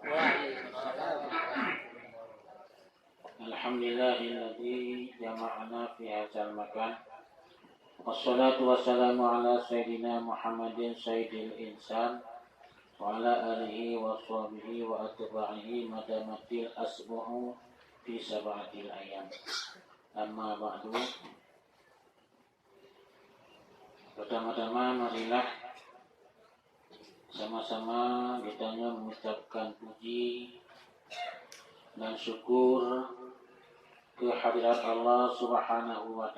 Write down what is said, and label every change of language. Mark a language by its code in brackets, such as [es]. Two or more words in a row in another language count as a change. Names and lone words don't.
[ar] الحمد لله الذي جمعنا في هذا المكان. والصلاة والسلام على سيدنا محمد سيد الإنسان وعلى آله وصحبه وأتباعه ما دامت الأسبوع في سبعة الأيام. أما بعد. [id] Pertama-tama marilah sama-sama kita mengucapkan puji dan syukur kehadirat Allah [ar] سبحانه و